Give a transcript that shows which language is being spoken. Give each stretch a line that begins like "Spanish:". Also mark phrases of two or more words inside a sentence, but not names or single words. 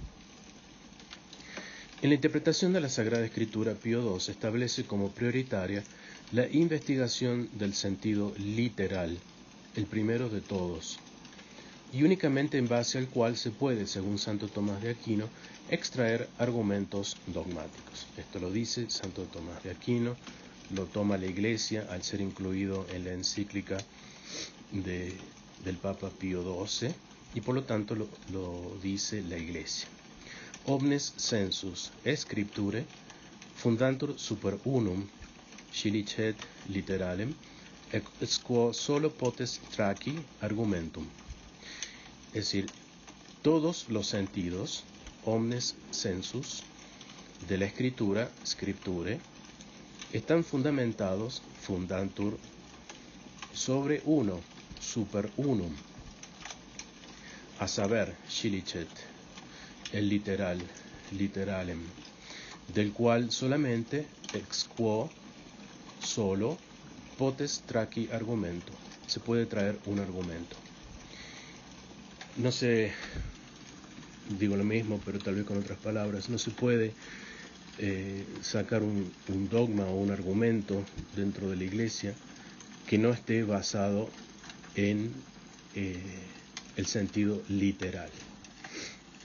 Spanish: En la interpretación de la Sagrada Escritura, Pío XII establece como prioritaria la investigación del sentido literal, el primero de todos, y únicamente en base al cual se puede, según Santo Tomás de Aquino, extraer argumentos dogmáticos. Esto lo dice Santo Tomás de Aquino, lo toma la Iglesia al ser incluido en la encíclica del Papa Pío XII, y por lo tanto lo dice la Iglesia.
Latin: Omnes sensus scripturae fundantur super unum scilicet literalem ex quo solo potest traci argumentum.
Spanish: Es decir, todos los sentidos,
Latin: omnes sensus,
Spanish: de la Escritura, scripture, están fundamentados, fundantur, sobre uno,
Latin: super unum,
Spanish: a saber, scilicet, el literal, literalem, del cual solamente,
Latin: ex quo, solo, potest traci argumento,
Spanish: se puede traer un argumento. No se, digo lo mismo, pero tal vez con otras palabras, no se puede sacar un dogma o un argumento dentro de la Iglesia que no esté basado en el sentido literal.